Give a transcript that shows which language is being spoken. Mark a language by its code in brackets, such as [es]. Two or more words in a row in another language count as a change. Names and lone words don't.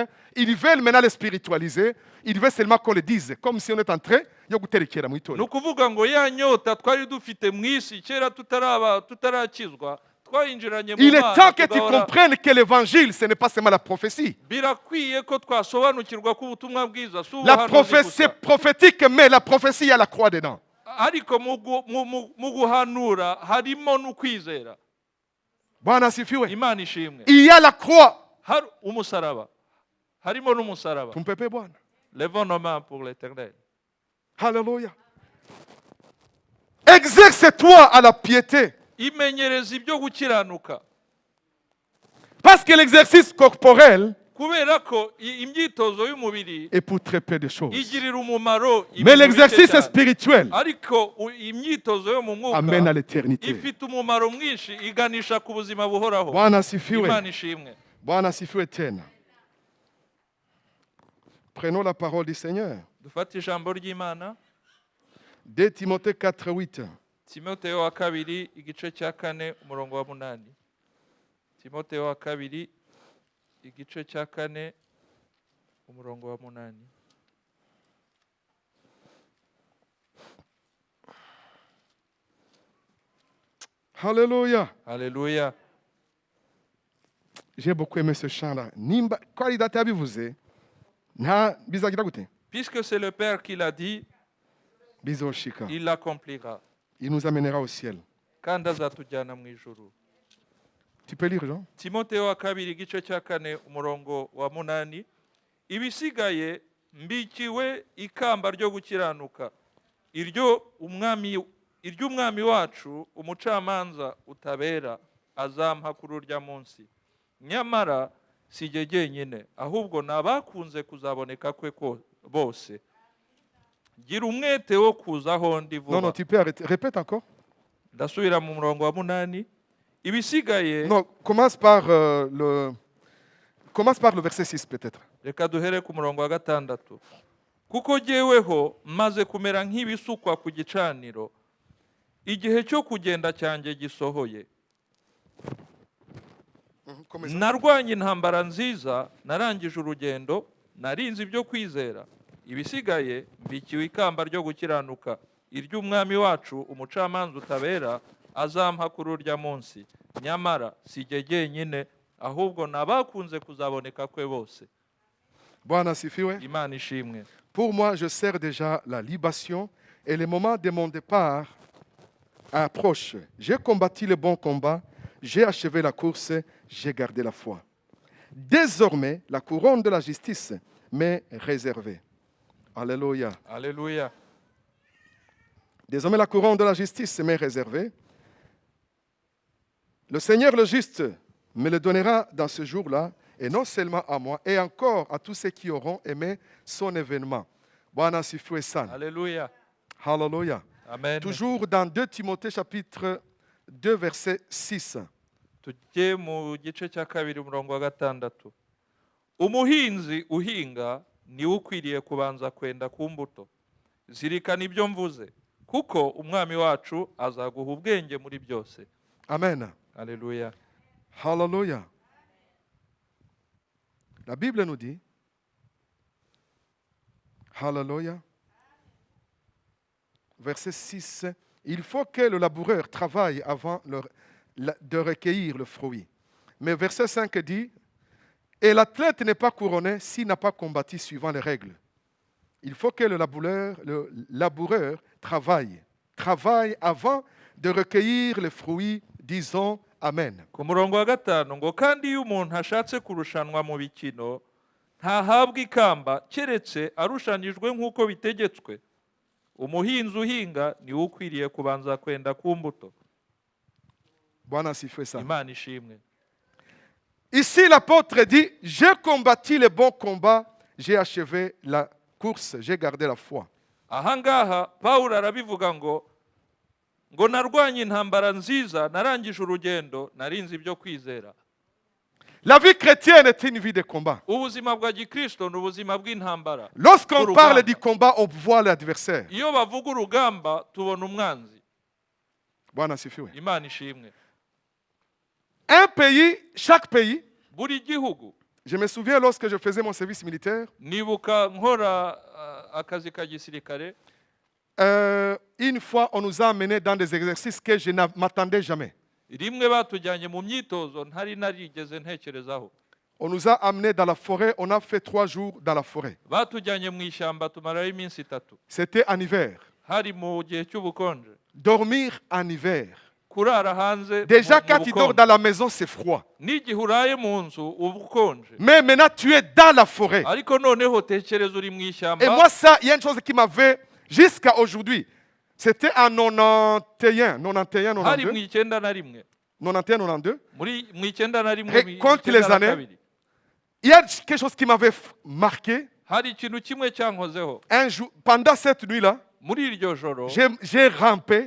[fr] Ils veulent maintenant les spiritualiser. Ils veulent seulement qu'on le dise, comme si on est en train de [rw] guterekera mu ni itorero. ukuvuga ngo ya nyota twari dufite mu isi kera tutarakizwa twayinjiranye mu [fr] Il est temps que tu [rw] tugahora. [fr] comprennes que l'évangile, ce n'est pas seulement la prophétie. [rw] birakwiye ko twasobanukirwa ko ubutumwa bwiza si [fr] La [rw] ubuhanuzi [fr] prophétie [rw] gusa. [fr] prophétique, mais la prophétie, il y a la croix dedans. [rw] ariko mu guhanura harimo n'ukwizera. [sw] Bwana asifiwe. [rw] Imana ishimwe. [fr] Il y a la croix. [rw] hari umusaraba harimo n'umusaraba. [sw] Tumpepe Bwana. [fr] Levons nos mains pour l'éternel. Alléluia. Exerce-toi à la piété. [rw] imenyereza ibyo gukiranuka. [fr] Parce que l'exercice corporel [rw] kubera ko imyitozo y'umubiri [fr] est pour très peu de choses. [rw] igirira umumaro [fr] Mais [rw] ibintu bike [fr] l'exercice [rw] cyane. [fr] spirituel [rw] ariko imyitozo yo mu [fr] amène à [rw] mwuka [fr] l'éternité. [rw] ifite umumaro mwinshi iganisha ku buzima buhoraho. [sw] Bwana asifiwe. [rw] Imana ishimwe. [sw] Bwana asifiwe tena. [fr] Prenons la parole du Seigneur. [rw] dufate ijambo ry'Imana. [fr] 2 Timothée 4:8. [rw] Timoteyo wa kabiri igice cya 4 umurongo wa 8. Timoteyo wa kabiri igice cya 4 umurongo wa 8. [fr] Alléluia. Alléluia. J'ai beaucoup aimé ce chant-là. Nimba, quoi il date bivuze? [rw] Na bizagira gute? [fr] Puisque c'est le Père qui l'a dit, [rw] Bizoshika. [fr] il l'accomplira. Il nous amènera au ciel. [rw] kandi azatujyana mu ijuru. [fr] Tu peux lire, Jean? [rw] Timoteyo wa kabiri igice cya 4 umurongo wa 8. ibisigaye mbikiwe ikamba ryo gukiranuka iryo iry'umwami wacu umucamanza utabera azampa kuri urya munsi, nyamara si jye jyenyine, ahubwo ni abakunze kuzaboneka kwe bose. Gira umwete wo kuza aho ndi [fr] Non, non, [rw] vuba. [fr] tu peux arrêter. Répète encore. [rw] Ndasubira mu murongo wa 8. Ibisigaye, [fr] Non, commence par le verset 6 peut-être. [rw] reka duhere ku murongo wa 6. Kuko jyeweho maze kumera nk'ibisukwa ku gicaniro, igihe cyo kugenda cyanjye gisohoye. Narwanye intambara nziza, narangije urugendo, narinze ibyo kwizera. Ibisigaye mbikiwe ikamba ryo gukiranuka, iry'umwami wacu umucamanza utabera azampa kuri urya munsi, nyamara si jye jyenyine, ahubwo ni abakunze kuzaboneka kwe bose. [sw] Bwana asifiwe. [rw] Imana ishimwe. [fr] Pour moi, je sers déjà la libation et le moment de mon départ approche. J'ai combattu le bon combat, j'ai achevé la course, j'ai gardé la foi. Désormais, la couronne de la justice m'est réservée. Alléluia. Alléluia. Désormais, la couronne de la justice m'est réservée. Le Seigneur le juste me le donnera dans ce jour-là, et non seulement à moi, et encore à tous ceux qui auront aimé son événement. [sw] Bwana asifiwe sana. [fr] Alléluia. Hallelujah. Amen. Toujours dans 2 Timothée chapitre 2 verset 6. [rw] Tujye mu gice cya 2 umurongo wa 6. Umuhinzi uhinga niwe ukwiriye kubanza kwenda ku mbuto. Zirikana ibyo mvuze, kuko umwami wacu azaguha ubwenge muri byose. [fr] Amen. Alléluia. Hallelujah. La Bible nous dit, Hallelujah, verset 6, il faut que le laboureur travaille avant de recueillir le fruit. Mais verset 5 dit, et l'athlète n'est pas couronné s'il n'a pas combattu suivant les règles. Il faut que le laboureur travaille avant de recueillir le fruit, disons Amen. [rw] Ku murongo wa 5 ngo kandi iyo umuntu ashatse kurushanwa mu bikino ntahabwa ikamba keretse arushanijwe nk'uko bitegetswe. Umuhinzi uhinga niwe ukwiriye kubanza kwenda ku mbuto. [sw] Bwana asifiwe sana. [rw] Imana ishimwe. [fr] Ici, l'apôtre dit, j'ai combattu le bon combat, j'ai achevé la course, j'ai gardé la foi. [rw] Ahangaha Pawulo arabivuga ngo narwanye intambara nziza, narangije urugendo, narinze ibyo kwizera. [fr] La vie chrétienne est une vie de combat. [rw] Ubuzima bwa gikristo ni ubuzima bw'intambara. [fr] Lorsqu'on parle du combat, on voit l'adversaire. [rw] Iyo bavuga urugamba tubona umwanzi. [sw] Bwana asifiwe. [rw] Imana ishimwe. [fr] Un pays, chaque pays, [rw] Buri gihugu, [fr] je me souviens lorsque je faisais mon service militaire, [rw] nibuka nkora akazi ka gisirikare, [fr] une fois on nous a amenés dans des exercices que je ne m'attendais jamais. [rw] rimwe batujyanye mu myitozo ntari narigeze ntekerezaho. [fr] On nous a amenés dans la forêt, on a fait 3 jours dans la forêt. [rw] Batujyanye mu ishyamba tumarayo iminsi 3. [fr] C'était en hiver. [rw] Hari mu gihe cy'ubukonje. [fr] Dormir en hiver. [rw] Kurara hanze. [fr] Déjà quand tu dors dans la maison, c'est froid. [rw] N'igihe uraye mu nzu ubukonje. [fr] Mais maintenant tu es dans la forêt. [rw] Ariko noneho tekereza uri mu ishyamba. [fr] Et moi ça, il y a une chose qui m'avait jusqu'à aujourd'hui. C'était en 91, 92. 91, 92. Et compte les années. Il y a quelque chose qui m'avait marqué. Un jour, pendant cette nuit-là, j'ai rampé.